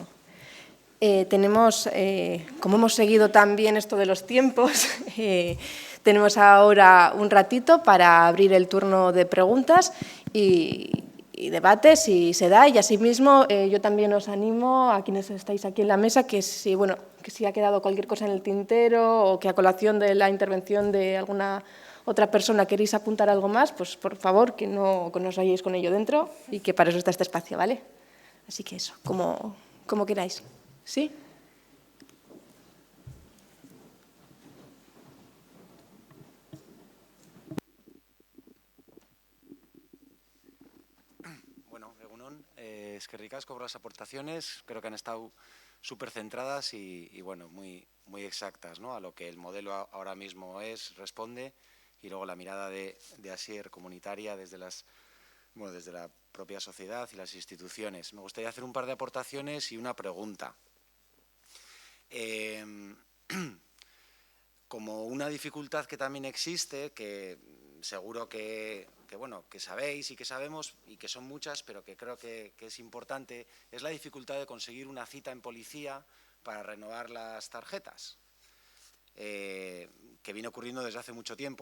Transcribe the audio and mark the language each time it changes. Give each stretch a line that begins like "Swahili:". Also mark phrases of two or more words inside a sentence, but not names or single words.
Spanish: Tenemos, como hemos seguido también esto de los tiempos, tenemos ahora un ratito para abrir el turno de preguntas y debate, si se da, y asimismo yo también os animo a quienes estáis aquí en la mesa que si, bueno, que si ha quedado cualquier cosa en el tintero o que a colación de la intervención de alguna otra persona queréis apuntar algo más, pues por favor que no os vayáis con ello dentro y que para eso está este espacio, ¿vale? Así que eso, como queráis. ¿Sí? Bueno,
Basque: egunon, eskerrik asko
Spanish: por las aportaciones, creo que han estado súper centradas y bueno, muy exactas, ¿no? A lo que el modelo ahora mismo responde, y luego la mirada de Asier comunitaria desde desde la propia sociedad y las instituciones. Me gustaría hacer un par de aportaciones y una pregunta. Como una dificultad que también existe, que seguro que sabéis y que sabemos y que son muchas, pero que creo que es importante, es la dificultad de conseguir una cita en policía para renovar las tarjetas, que viene ocurriendo desde hace mucho tiempo.